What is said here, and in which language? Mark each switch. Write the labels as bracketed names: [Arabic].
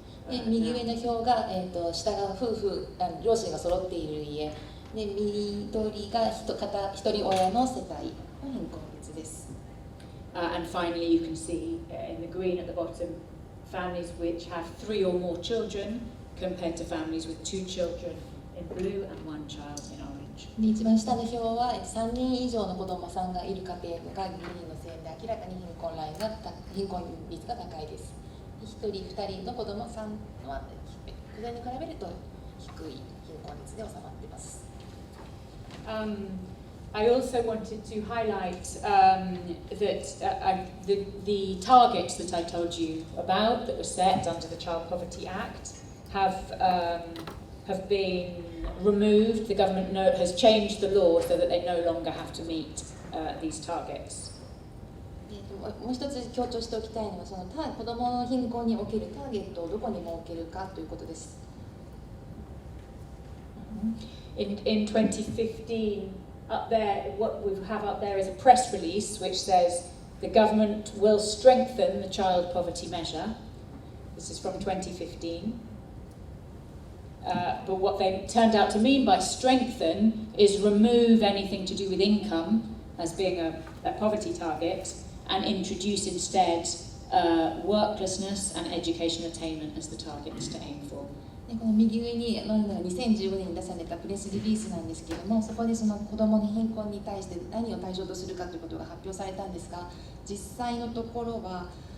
[Japanese] 右上の表が、下が夫婦、両親が揃っている家で、緑が一人親の世帯の貧困率です。 [English] And finally you can see in the green at the bottom families which have 3 or more children compared to families with 2 children in blue and 1 child in orange. [Japanese] で一番下の表は3人以上の子供さんがいる家庭がグリーンの線で明らかに貧困率が高いです。 1人2人の子供さんはそれに比べると低い貧困率で収まっています。 [English] I also wanted to highlight that the targets that I told you about that were set under the Child Poverty Act have been removed. The government has changed the law so that they no longer have to meet these targets. [Japanese] もう一つ強調しておきたいのはその子どもの貧困におけるターゲットをどこに設けるかということです。 [English] In 2015, up there, what we have up there is a press release which says the government will strengthen the child poverty measure. This is from 2015. But what they turned out to mean by strengthen is remove anything to do with income as being a poverty target and introduce instead worklessness and education attainment as the targets to aim for. [Japanese] この右上に2015年に出されたプレスリリースなんですけれども、そこでその子どもの貧困に対して何を対象とするかということが発表されたんですが、実際のところは、